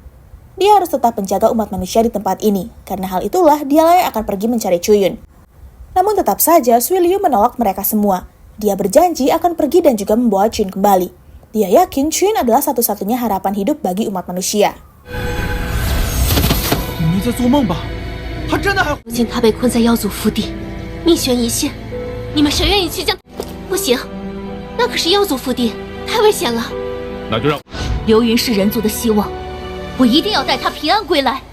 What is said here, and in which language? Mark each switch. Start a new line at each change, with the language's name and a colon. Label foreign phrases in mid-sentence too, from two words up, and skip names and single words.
Indonesian: Dia harus tetap menjaga umat manusia di tempat ini, karena hal itulah dialah yang akan pergi mencari Chiyun. Namun tetap saja Sui Liu menolak mereka semua. Dia berjanji akan pergi dan juga membawa Chun kembali. Dia yakin Chun adalah satu-satunya harapan hidup bagi umat manusia.
Chinese: 你没在做梦吧？他真的还…… 如今他被困在妖族腹地，命悬一线，你们谁愿意去将？不行，那可是妖族腹地，太危险了。那就让刘云是人族的希望，我一定要带他平安归来。